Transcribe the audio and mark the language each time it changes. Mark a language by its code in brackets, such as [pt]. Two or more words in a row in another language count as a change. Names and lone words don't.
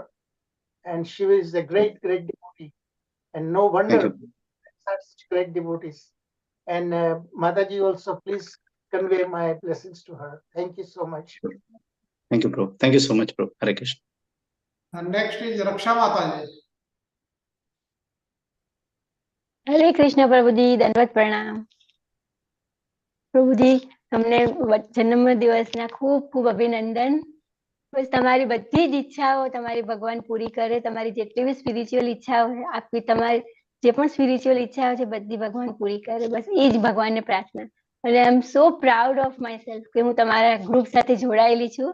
[en] And she is a great, great devotee. And no wonder such great devotees. And Mataji also, please convey my blessings to her. Thank you so much. Thank you, bro. Thank you so much, bro. Hare Krishna. And next is Raksha Mataji. [hi] हरे कृष्ण प्रभु जी, दंडवत प्रणाम प्रभु जी. [gu] તમને જન્મ દિવસના ખૂબ ખૂબ અભિનંદન. બસ તમારી બધી જ ઈચ્છાઓ તમારી ભગવાન પૂરી કરે. તમારી જેટલી બી સ્પિરિચ્યુઅલ ઈચ્છાઓ આપી, તમારી જે પણ સ્પિરિચ્યુઅલ ઈચ્છાઓ છે બધી ભગવાન પૂરી કરે. બસ એ જ ભગવાનને પ્રાર્થના. અને [en] I am so proud of myself [gu] કે હું તમારા ગ્રુપ સાથે જોડાયેલી છું.